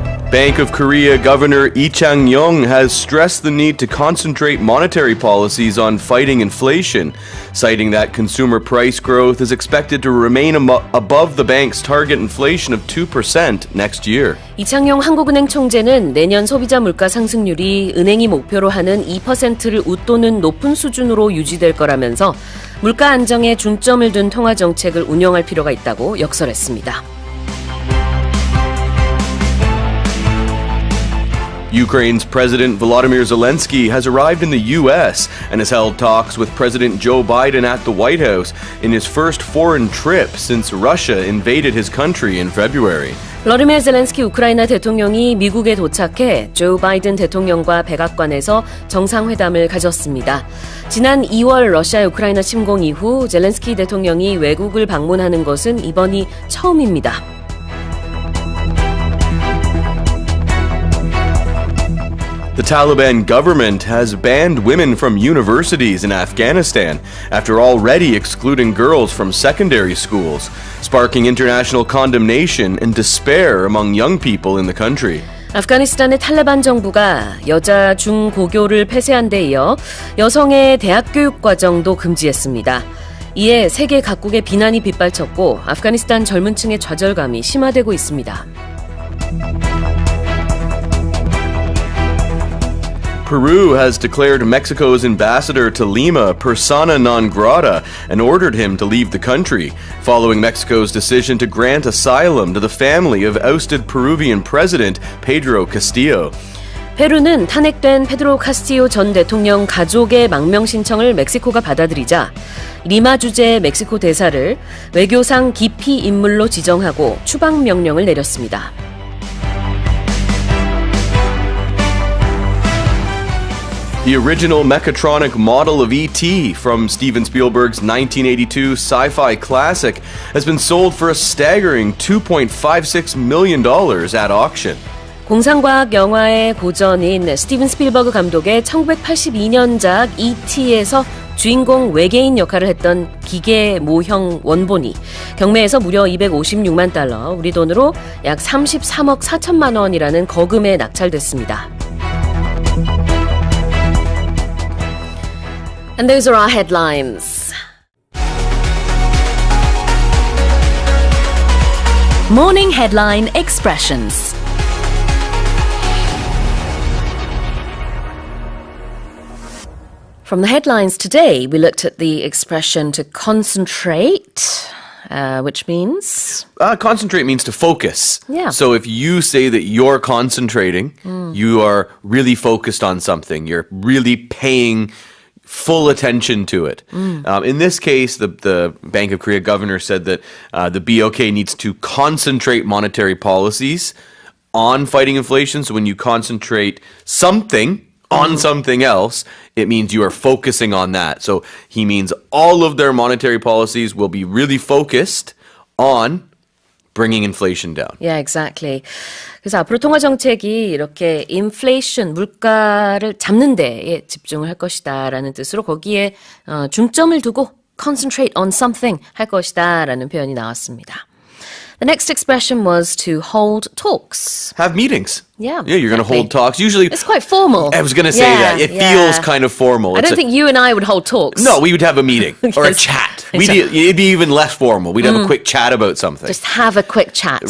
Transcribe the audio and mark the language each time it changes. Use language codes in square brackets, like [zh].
[en] Bank of Korea Governor Rhee Chang-yong has stressed the need to concentrate monetary policies on fighting inflation, citing that consumer price growth is expected to remain above the bank's target inflation of 2% next year. [ko] 이창용 한국은행 총재는 내년 소비자 물가 상승률이 은행이 목표로 하는 2%를 웃도는 높은 수준으로 유지될 거라면서 물가 안정에 중점을 둔 통화정책을 운영할 필요가 있다고 역설했습니다. [en] Ukraine's President Volodymyr Zelensky has arrived in the U.S. and has held talks with President Joe Biden at the White House in his first foreign trip since Russia invaded his country in February. [ko] 러시아의 젤렌스키 우크라이나 대통령이 미국에 도착해 조 바이든 대통령과 백악관에서 정상회담을 가졌습니다. 지난 2월 러시아의 우크라이나 침공 이후 젤렌스키 대통령이 외국을 방문하는 것은 이번이 처음입니다. [en] The Taliban government has banned women from universities in Afghanistan after already excluding girls from secondary schools, sparking international condemnation and despair among young people in the country. [ko] 아프가니스탄의 탈레반 정부가 여자 중고교를 폐쇄한 데 이어 여성의 대학 교육 과정도 금지했습니다. 이에 세계 각국의 비난이 빗발쳤고 아프가니스탄 젊은 층의 좌절감이 심화되고 있습니다. [en] Peru has declared Mexico's ambassador to Lima persona non grata and ordered him to leave the country, following Mexico's decision to grant asylum to the family of ousted Peruvian President Pedro Castillo. [ko] 페루는 탄핵된 페드로 카스티오 전 대통령 가족의 망명 신청을 멕시코가 받아들이자 리마 주재 멕시코 대사를 외교상 기피 인물로 지정하고 추방 명령을 내렸습니다. [en] The original mechatronic model of E.T. from Steven Spielberg's 1982 sci-fi classic has been sold for a staggering $2.56 million at auction. [ko] 공상과학 영화의 고전인 스티븐 스필버그 감독의 1982년작 E.T.에서 주인공 외계인 역할을 했던 기계 모형 원본이 경매에서 무려 256만 달러, 우리 돈으로 약 33억 4천만 원이라는 거금에 낙찰됐습니다. [en] And those are our headlines. Morning Headline Expressions. From the headlines today, we looked at the expression to concentrate, which means? Concentrate means to focus. Yeah. So if you say that you're concentrating, you are really focused on something. You're really paying full attention to it. In this case, the Bank of Korea governor said that the BOK needs to concentrate monetary policies on fighting inflation. So when you concentrate something on something else, it means you are focusing on that. So he means all of their monetary policies will be really focused on bringing inflation down. Yeah, exactly. [ko] 그래서 앞으로 통화정책이 이렇게 inflation, 물가를 잡는 데에 집중을 할 것이다라는 뜻으로 거기에 중점을 두고 [en] concentrate on something [ko] 할 것이다라는 표현이 나왔습니다. [en] The next expression was to hold talks. Have meetings. Yeah, you're going to hold talks. Usually, it's quite formal. I was going to say that. It feels kind of formal. I don't think you and I would hold talks. No, we would have a meeting or a chat. It'd be even less formal. We'd have a quick chat about something. Just have a quick chat.